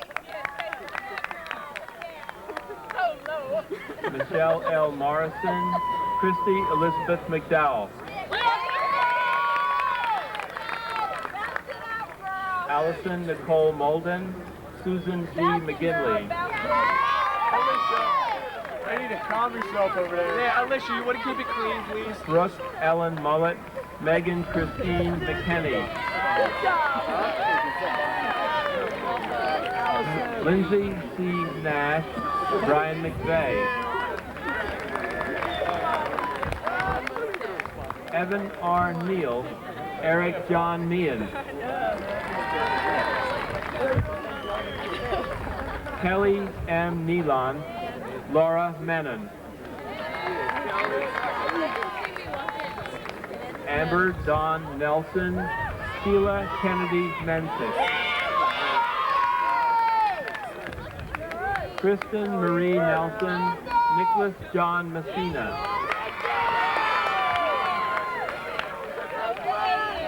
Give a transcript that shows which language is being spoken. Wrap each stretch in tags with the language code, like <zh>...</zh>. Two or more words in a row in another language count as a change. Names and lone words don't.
<en>Michelle L. Morrison, Christy Elizabeth McDowell. Allison Nicole Molden, Susan G. McGinley. I need to calm yourself over there. Yeah, Alicia, you want to keep it clean, please? Brooke Ellen Mullet, Megan Christine McKenney. Lindsay C. Nash, Brian McVeigh. Evan R. Neal, Eric John Meehan. Kelly M. Nealon, Laura Menon. Amber Dawn Nelson, Sheila Kennedy Mensick. Kristen Marie Nelson, Nicholas John Messina.</en>